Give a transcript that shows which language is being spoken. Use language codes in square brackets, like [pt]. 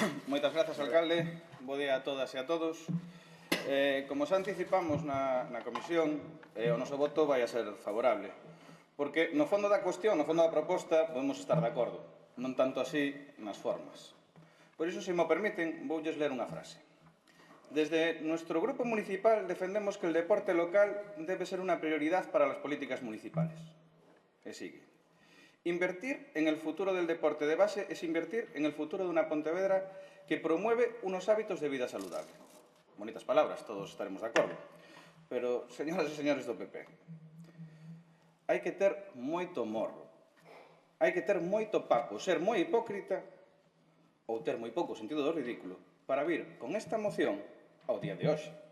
[gl] Moitas grazas, alcalde. Bo día a todas e a todos. Como xa anticipamos na comisión, o noso voto vai a ser favorable. Porque no fondo da cuestión, no fondo da proposta, podemos estar de acordo. Non tanto así nas formas. Por iso, se mo permiten, voulles ler unha frase. [es] Desde nuestro grupo municipal defendemos que el deporte local debe ser una prioridad para las políticas municipales. Y sigue. Invertir en el futuro del deporte de base es invertir en el futuro de una Pontevedra que promueve unos hábitos de vida saludable. [gl] Bonitas palabras, todos estaremos de acordo. Pero, señoras e señores do PP, hai que ter moito morro, hai que ter moito papo, ser moi hipócrita ou ter moi pouco sentido do ridículo para vir con esta moción ao día de hoxe.